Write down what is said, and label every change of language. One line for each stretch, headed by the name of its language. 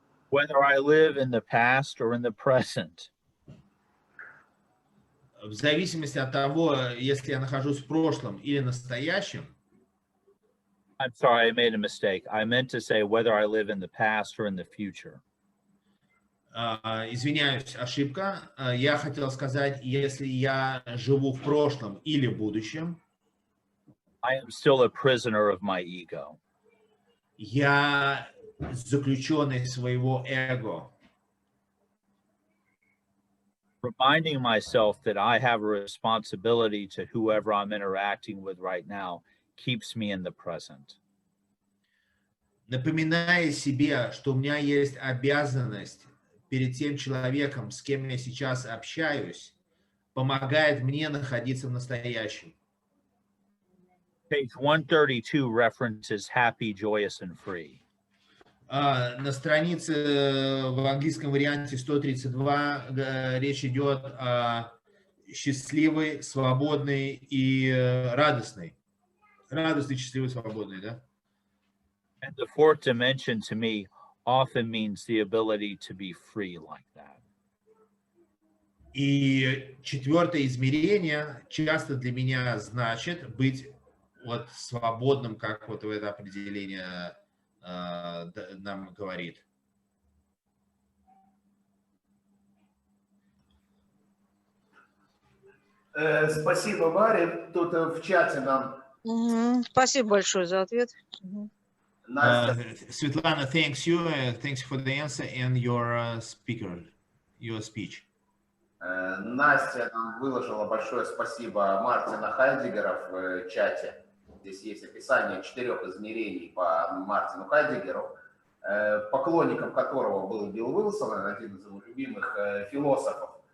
English: Whether I live in the past or in the present,
Russian: В зависимости от того, если я нахожусь в прошлом или настоящем.
English: I'm sorry, I made a mistake. I meant to say whether I live in the past or in the future.
Russian: Извиняюсь, ошибка. Я хотел сказать, если я живу в прошлом или в будущем.
English: I am still a prisoner of my ego.
Russian: Я заключенный своего эго.
English: Reminding myself that I have a responsibility to whoever I'm interacting with right now keeps me in the present.
Russian: Напоминая себе, что у меня есть обязанность перед тем человеком, с кем я сейчас общаюсь, помогает мне находиться в настоящем.
English: Page 132 references happy, joyous, and free.
Russian: На странице в английском варианте 132 речь идет о счастливой, свободной и радостной. Радостный, счастливый, свободный, да?
English: And the 4th dimension to me often means the ability to be free like that.
Russian: И 4-е измерение часто для меня значит быть вот свободным, как вот это определение нам говорит. Спасибо, Бари. Тут в чате нам Спасибо большое за ответ. Настя,
English: Svetlana, thanks you. Thanks for the answer and your your speech.
Russian: Настя нам выложила большое спасибо Мартина Хайдеггера в чате. Здесь есть описание 4 измерений по Мартину Хайдеггеру, поклонником которого был Билл Уилсон, один из его любимых философов.